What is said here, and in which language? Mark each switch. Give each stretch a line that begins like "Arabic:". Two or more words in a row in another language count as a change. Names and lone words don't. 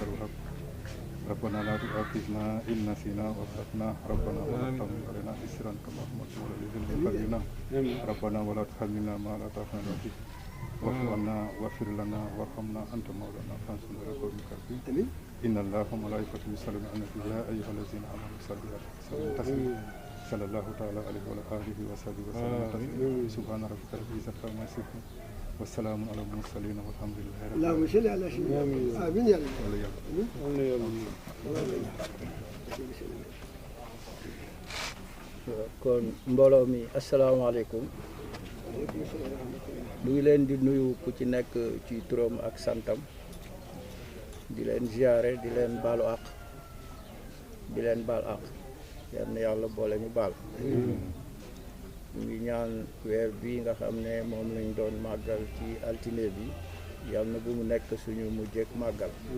Arabic: أنت الوهاب ربنا لا تؤاخذنا إن نسينا وأخطأنا ربنا ولا تحمل علينا إصرا كما حملته على الذين من قبلنا ربنا ولا تحملنا ما لا طاقة لنا به واعف عنا واغفر لنا وارحمنا أنت مولانا فانصرنا على القوم الكافرين إن الله وملائكته يصلون على النبي يا أيها الذين آمنوا صلوا عليه وسلموا تسليما صلى الله تعالى عليه وعلى آله وصحبه وسلم تسليما سبحان ربك رب العزة عما يصفون والسلام على المرسلين والحمد لله رب العالمين. اللهم صل على سيدنا محمد. آمين يا رب.
Wolof: kon mbooloo mi asalaamaaleykum ñu ngi leen di nuyu ku ci nekk ci turam ak santam di leen ziare di leen baalu àq di leen baal àq yal na yàlla boole ñu baal ñu ngi ñaan weer bi nga xam ne moom lañ doon màggal ci altine bi yal na bu mu nekk suñu mujjek màggal